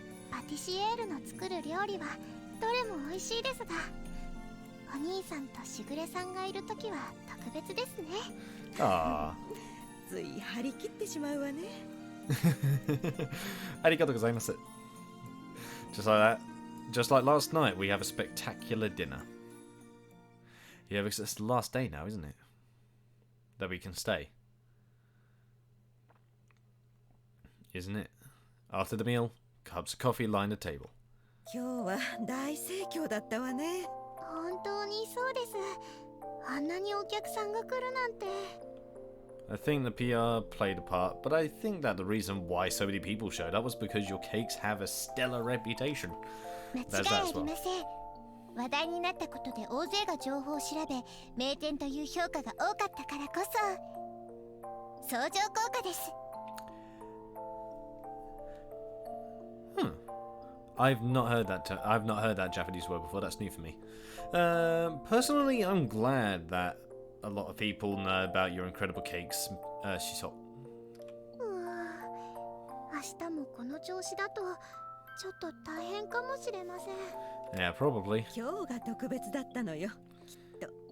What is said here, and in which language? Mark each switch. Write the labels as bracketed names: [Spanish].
[Japanese] パティシエールの作る料理はどれも美味しいですが、お兄さんとしぐれさんがいるときは特別ですね。ああ。つい張り切ってしまうわね。ありがとうございます。 [English] Just like that, just like last night, we have a spectacular dinner. Yeah, because it's the last day now, isn't it? That we can stay. Isn't it? After the meal, cups of coffee line the table. [Japanese] 今日は大盛況だったわね。本当にそうです。あんなにお客さんが来るなんて。 [English] I think the PR played a part, but I think that the reason why so many people showed up was because your cakes have a stellar reputation. [Japanese] 間違いありません。話題になったことで大勢が情報を調べ、名店という評価が多かったからこそ相乗効果です。 [English] I've not heard that Japanese word before. That's new for me. Personally, I'm glad that a lot of people know about your incredible cakes, Shiso. [Japanese] 明日もこの調子だとちょっと大変かもしれません。 [English] Yeah, probably. [Japanese] 今日が特別だったのよ、きっと。